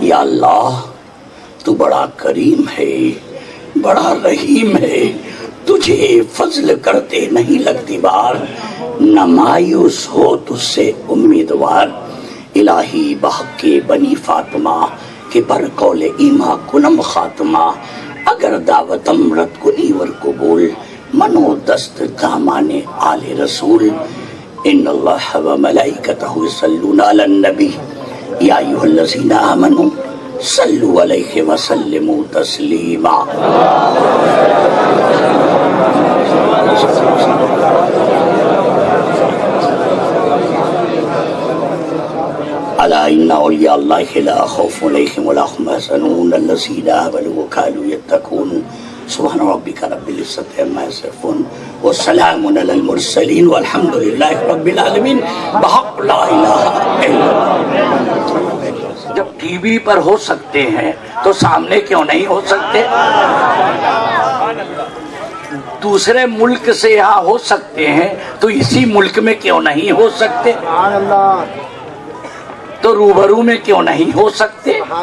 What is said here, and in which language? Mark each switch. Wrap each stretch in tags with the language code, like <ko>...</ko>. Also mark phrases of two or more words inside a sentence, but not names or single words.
<ur>یا اللہ تو بڑا کریم ہے، بڑا رحیم ہے، تجھے فضل کرتے نہیں لگتی بار، نہ مایوس ہو تجھ سے امیدوار۔</ur> <fa>الہی بحق کے بنی فاطمہ کہ بر قول ایما کنم خاتمہ، اگر دعوت امرت کنی ور قبول، منو دست دامان آل رسول۔</fa> <ar>ان اللہ و ملائکتہ یصلون علی النبی یا ایھا الذین آمنوا صلوا علیہ وسلموا تسلیما۔ الا ان اولیاء اللہ لا خوف علیہم ولا هم يحزنون الذین آمنوا وكانوا يتقون۔ سبحان ربک رب العزۃ عما یصفون وسلام علی المرسلین والحمد للہ رب العالمین بحق لا الہ الا اللہ۔</ar> <ur>جب ٹی وی پر ہو سکتے ہیں تو سامنے کیوں نہیں ہو سکتے؟ دوسرے ملک سے یہاں ہو سکتے ہیں تو اسی ملک میں کیوں نہیں ہو سکتے؟ تو روبرو میں کیوں نہیں ہو سکتے؟</ur>